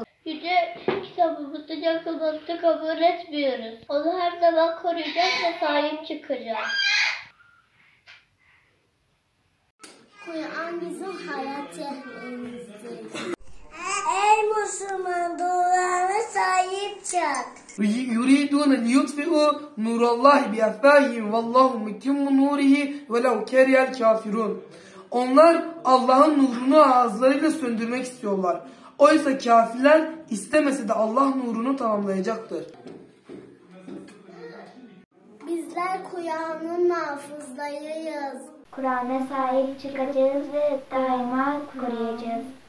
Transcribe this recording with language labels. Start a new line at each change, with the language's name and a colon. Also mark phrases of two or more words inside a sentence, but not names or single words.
Turkish: Yüce kitabımızı yakınlıkta kabul etmiyoruz. Onu her zaman koruyacağız ve sahip çıkacağız. Kur'an bizim hayat rehberimizdir. Ey Müslüman, Kur'an'a sahip çık.
Arabic: يريدون أن يطفئوا نور الله بأفواههم والله متم نوره ولو كره الكافرون.
Turkish: Onlar Allah'ın nurunu ağızlarıyla söndürmek istiyorlar. Oysa kafirler istemese de Allah nurunu tamamlayacaktır. Bizler Kur'an'ın hafızlarıyız. Kur'an'a sahip çıkacağız ve daima koruyacağız.